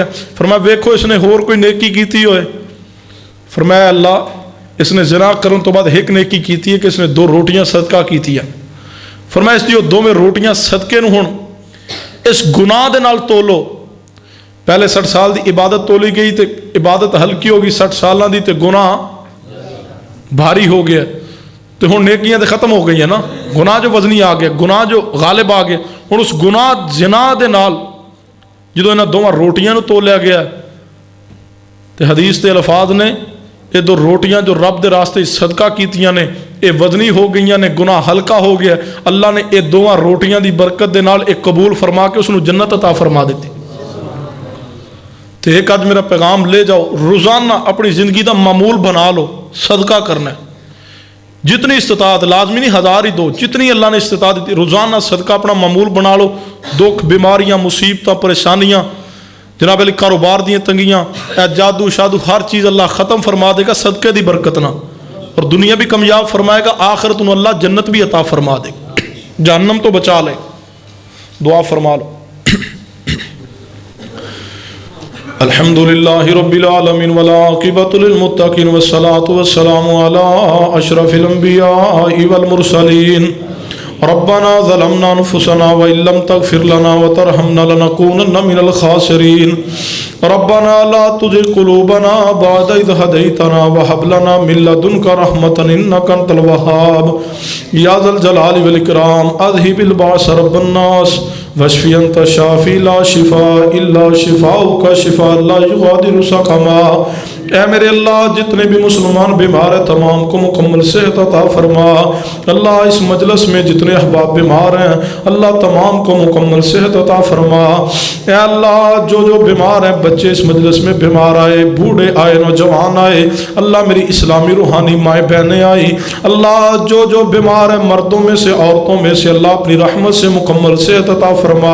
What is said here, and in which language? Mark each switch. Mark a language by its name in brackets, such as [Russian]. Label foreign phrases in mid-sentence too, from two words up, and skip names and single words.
[Punjabi] فرمایا ویکھو اس نے ہور کوئی نیکی کیتی ہوئے. فرمایا اللہ اس نے زنا کرن تو بعد ایک نیکی کیتی ہے کہ اس نے 2 روٹیاں صدقہ کیتی ہیں. فرمایا اس لیے 2 روٹیاں صدقے نو ہن اس گناہ دے نال تولو. پہلے 60 سال دی عبادت تولی گئی تے عبادت ہلکی ہوگی, 60 سالاں دی تے گناہ بھاری ہو گیا. تو ہن نیکیاں تے ختم ہو گئی ہیں نا, گناہ جو وزنی آ گیا, گناہ جو غالب آ گیا. ہن اس گناہ زنا دے نال جدوں انہاں 2 روٹیاں نو تولیا گیا تے حدیث دے الفاظ نے یہ 2 روٹیاں جو رب دے راستے صدقہ کیتیاں نے یہ وزنی ہو گئیاں نے, گناہ ہلکا ہو گیا. اللہ نے یہ 2 روٹیاں دی برکت دے نال ایک قبول فرما کے اس نو جنت عطا فرما دیتی. تو ایک آج میرا پیغام لے جاؤ, روزانہ اپنی زندگی دا معمول بنا لو صدقہ کرنا ہے. جتنی استطاعت, لازمی نہیں 1000 ہی دو, جتنی اللہ نے استطاعت دی روزانہ صدقہ اپنا معمول بنا لو. دکھ بیماریاں مصیبتاں پریشانیاں جناب علی کاروبار دیاں تنگیاں جادو شادو ہر چیز اللہ ختم فرما دے گا صدقے دی برکت نہ, اور دنیا بھی کامیاب فرمائے گا, آخرت انہوں اللہ جنت بھی عطا فرما دے گا, جہنم تو بچا لے. دعا فرما لو. [Arabic] الحمدللہ رب العالمین والعاقبۃ للمتقین والصلاة والسلام علی اشرف الانبیاء والمرسلین. ربنا ظلمنا انفسنا وان لم تغفر لنا وترحمنا لنكونن من الخاسرین. ربنا لا تزغ قلوبنا بعد إذ هديتنا وهب لنا من لدنك رحمة إنك أنت الوهاب. يا ذا الجلال والإكرام أذهب البأس رب الناس واشف أنت الشافي لا شفاء إلا شفاؤك شفاء لا يغادر سقما. [Urdu] اے میرے اللہ جتنے بھی مسلمان بیمار ہیں تمام کو مکمل صحت عطا فرما. اللہ اس مجلس میں جتنے احباب بیمار ہیں اللہ تمام کو مکمل صحت عطا فرما. اے اللہ جو بیمار ہیں بچے اس مجلس میں بیمار آئے, بوڑھے آئے, نوجوان آئے, اللہ میری اسلامی روحانی مائیں بہنیں آئی, اللہ جو بیمار ہیں مردوں میں سے عورتوں میں سے اللہ اپنی رحمت سے مکمل صحت عطا فرما.